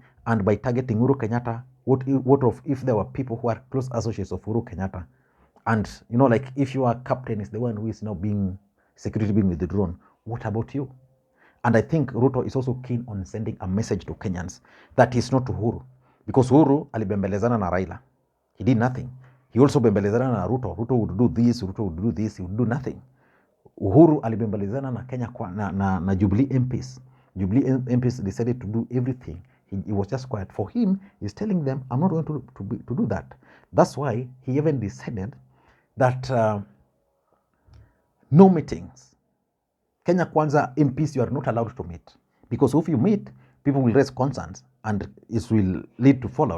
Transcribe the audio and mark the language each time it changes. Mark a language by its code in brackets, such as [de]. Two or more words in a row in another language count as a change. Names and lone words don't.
[en] And by targeting Uhuru Kenyatta, what of if there were people who are close associates of Uhuru Kenyatta? And, you know, like if your captain is the one who is now security being withdrawn, what about you? And I think Ruto is also keen on sending a message to Kenyans that he's not Uhuru. [sw] Because Uhuru alibembelezana na Raila. [en] He did nothing. He also [sw] bembelezana na [en] Ruto. Ruto would do this, Ruto would do this, he would do nothing. [sw] Uhuru alibembelezana na Kenya na Jubilee MPs. [en] Jubilee MPs decided to do everything. He was just quiet. For him, he's telling them, I'm not going to do that. That's why he even decided that no meetings. Kenya Kwanza MPs, you are not allowed to meet. Because if you meet, people will raise concerns and it will lead to fallout.